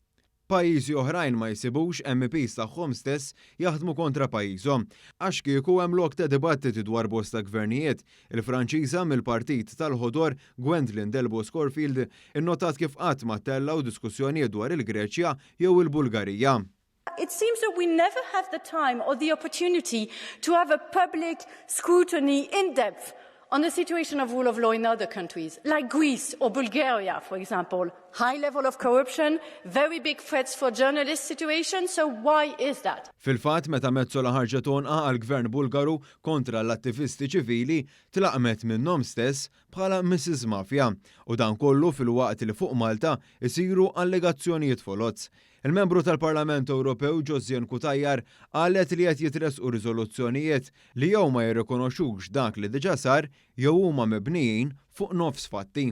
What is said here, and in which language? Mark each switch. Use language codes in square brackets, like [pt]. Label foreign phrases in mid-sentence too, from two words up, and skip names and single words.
[mt] Pajjiżi oħrajn ma jsibux MPs tagħhom stess jaħdmu kontra pajjiżhom. Għax kieku hemm lok ta' dibattiti dwar bosta gvernijiet, il-Franċiża mill-Partit tal-Ħodor Gwendolyn Delbos Corfield innotat kif qatt ma tellaw diskussjonijiet dwar il-Greċja jew il-Bulgarija. [en] It seems that we never have the time or the opportunity to have a public scrutiny in depth on the situation of rule of law in other countries, like Greece or Bulgaria, for example. High level of corruption, very big threats for journalist situation, so why is that? [mt] Fil-fatt meta Metsola ħarġet tonqa għall-Gvern Bulgaru kontra l-attivisti ċivili tlaqmet minnhom stess bħala Mrs. Mafia u dan kollu fil-waqt li fuq Malta isiru allegazzjonijiet folozz. Il-membru tal-Parlament Ewropew Josiane Cutajar qalet li qed jitresqu riżoluzzjonijiet li jew ma jirrikonoxux dak li diġà sar jew huma mibnijin fuq nofs fatti.